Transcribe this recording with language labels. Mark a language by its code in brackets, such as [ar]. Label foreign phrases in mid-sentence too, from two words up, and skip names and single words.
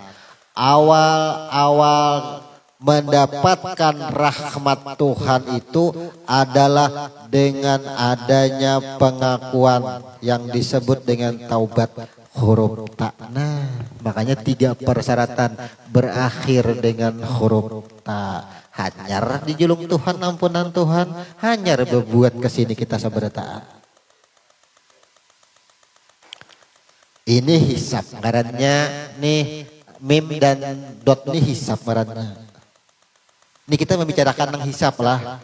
[id] Awal-awal mendapatkan rahmat Tuhan itu adalah dengan adanya pengakuan yang disebut dengan taubat huruf ta. Nah, makanya 3 persyaratan berakhir dengan huruf ta. [bjn] Hanyar dijulung Tuhan, ampunan Tuhan, hanyar berbuat kesini kita sabarata. Ini hisab ngarannya nih, mim dan dot nih hisab ngarannya. [id] Ini kita membicarakan tentang hisab lah.